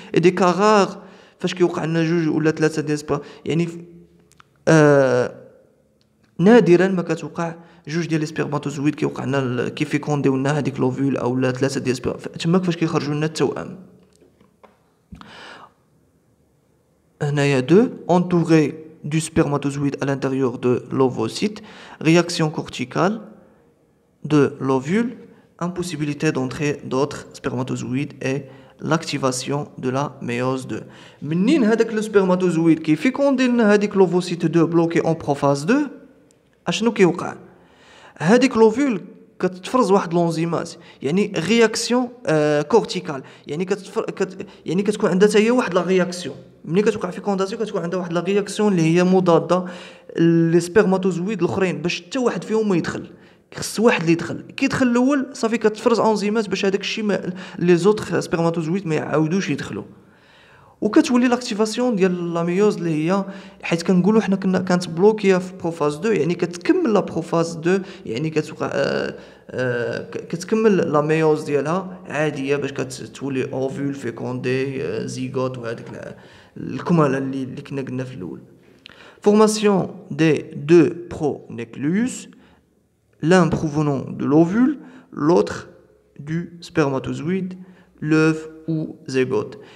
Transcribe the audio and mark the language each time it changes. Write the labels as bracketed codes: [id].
[ar] اي دي كاغار فاش كيوقع لنا جوج ولا ثلاثه ديال يعني نادرا ما كتوقع جوج ديال لي سبرماتوزويد كيوقع لنا كيفيكونديو لنا هذيك لوفيول اولا ثلاثه ديال تماك فاش كيخرجوا لنا التوأم. هنايا [fr] دو entouré du spermatozoïde à l'intérieur de l'ovocyte, réaction corticale de l'ovule, impossibilité d'entrée d'autres spermatozoïdes et l'activation de la méiose 2. [ar] منين هذاك السبرماتوزويد كيفيكوندي لنا هذيك لوفوسيت 2 بلوكي اون بروفاز 2، اشنو كيوقع؟ هذيك لوفيول كتفرز واحد لونزيمات، يعني رياكسيون كورتيكال، يعني يعني كتكون عندها حتى هي واحد لا رياكسيون. ملي كتوقع فيكونداسيون كتكون عندها واحد لا رياكسيون اللي هي مضاده لي سبرماتوزويد الاخرين، باش حتى واحد فيهم ما يدخل، خص واحد اللي يدخل. كيدخل الاول صافي كتفرز انزيمات باش هذاك الشيء لي زوطخ سبرماتوزويد ما يعاودوش يدخلوا، وكتولي لاكتيفاسيون ديال لا ميوز اللي هي، حيت كنقولوا حنا كانت بلوكيه في بروفاز 2، يعني كتكمل لا بروفاز 2، يعني كتوقع كتكمل لا ميوز ديالها عاديه باش كتولي اوفول فيكوندي زيغوت وهذيك الكماله اللي كنا قلنا في الاول. [fr] فورماسيون دي دو برونيكليوس، l'un provenant de l'ovule, l'autre du spermatozoïde, l'œuf ou zygote.